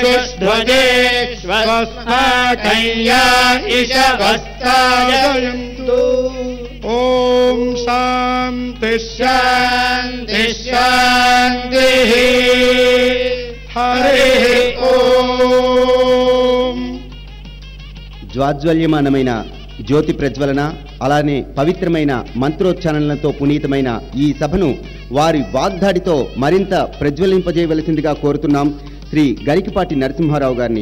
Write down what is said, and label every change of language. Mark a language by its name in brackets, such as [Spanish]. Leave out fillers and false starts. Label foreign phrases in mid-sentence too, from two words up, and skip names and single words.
[Sanskrit] सुष्ठुजेष्वस्माकय्या इषवस्तायन्तु ॐ शान्ति शान्ति शान्तिः हरिः ॐ [Telugu] జ్వాజ్వల్యమానమైన జ్యోతి ప్రజ్వలన అలానే పవిత్రమైన మంత్రోచ్చారణలతో పునీతమైన ఈ సభను వారి వాగ్దాడితో మరింత ప్రజ్వలింపజేయవలసిందిగా కోరుతున్నాం శ్రీ గరికపాటి నరసింహారావు గారిని.